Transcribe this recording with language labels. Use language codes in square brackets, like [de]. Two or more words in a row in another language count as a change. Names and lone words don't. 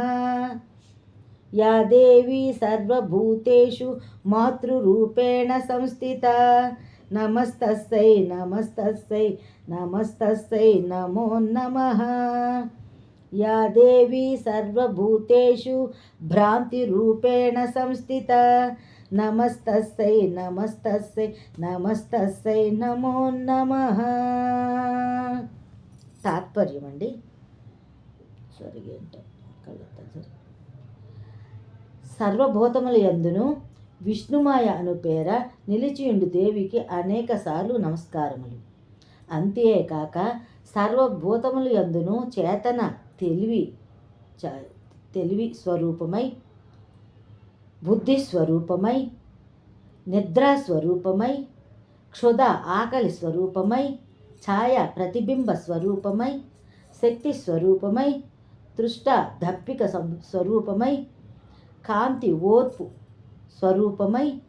[sa] या देवी सर्वभूतेषु मातृरूपेण संस्थिता नमस्तस्यै नमस्तस्यै नमस्तस्यै नमो नमः। या देवी सर्वभूतेषु भ्रान्तिरूपेण संस्थिता नमस्तस्यै नमस्तस्यै नमस्तस्यै नमो नमः। [te] తాత్పర్యం అండి. సరిగా ఏంటో సర్వభూతముల యందును విష్ణుమాయ అను పేర నిలిచియుండు దేవికి అనేక సార్లు నమస్కారములు. అంతేకాక సర్వభూతముల యందును చేతన తెలివి స్వరూపమై, బుద్ధి స్వరూపమై, నిద్రా స్వరూపమై, క్షుధ ఆకలి స్వరూపమై, ఛాయ ప్రతిబింబ స్వరూపమై, శక్తి స్వరూపమై, తృష్ట దప్పిక స్వరూపమై, కాంతి ఓర్పు స్వరూపమై,